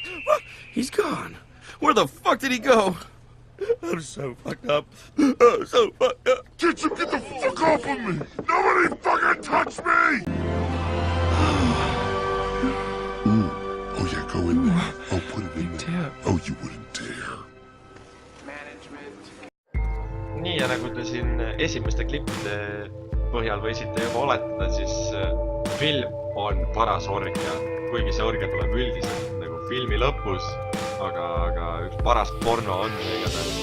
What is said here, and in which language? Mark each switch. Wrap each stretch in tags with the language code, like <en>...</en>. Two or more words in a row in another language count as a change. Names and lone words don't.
<en>What? He's gone. Where the fuck did he go? I'm so fucked up. I'm so fucked up. Ketchup, get the fuck off of me! Nobody fucking touch me! Oh yeah, go in there. Oh, put it in there. Oh, you wouldn't dare.</en> <et>Nii ja nagu te siin esimeste klippide põhjal võisite juba oletada, siis film on paras orgia, kuigi see orgia tuleb üldiselt nagu filmi lõpus, aga üks paras porno on see igatahes.</et>